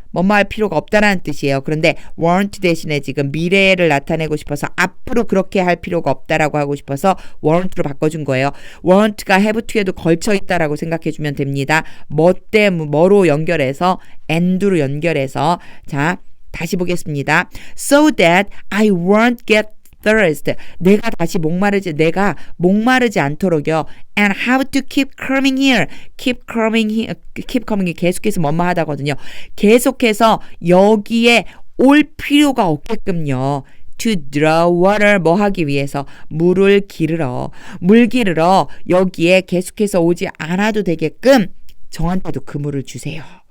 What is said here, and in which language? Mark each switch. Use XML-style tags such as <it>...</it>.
<ko>뭐뭐 할 필요가 없다라는 뜻이에요. 그런데 won't 대신에 지금 미래를 나타내고 싶어서 앞으로 그렇게 할 필요가 없다라고 하고 싶어서 won't로 바꿔준 거예요. won't가 have to에도 걸쳐 있다라고 생각해 주면 됩니다. 뭐로 연결해서 and로 연결해서 자 다시 보겠습니다.</ko> <en>So that I won't get thirst.</en> <ko>내가 목마르지 않도록요.</ko> <en>And have to keep coming here.</en> <ko>keep coming이 계속해서 뭐뭐 하다거든요. 계속해서 여기에 올 필요가 없게끔요.</ko> <en>To draw water</en> <ko>뭐 하기 위해서 물 기르러 여기에 계속해서 오지 않아도 되게끔 저한테도 그 물을 주세요.</ko>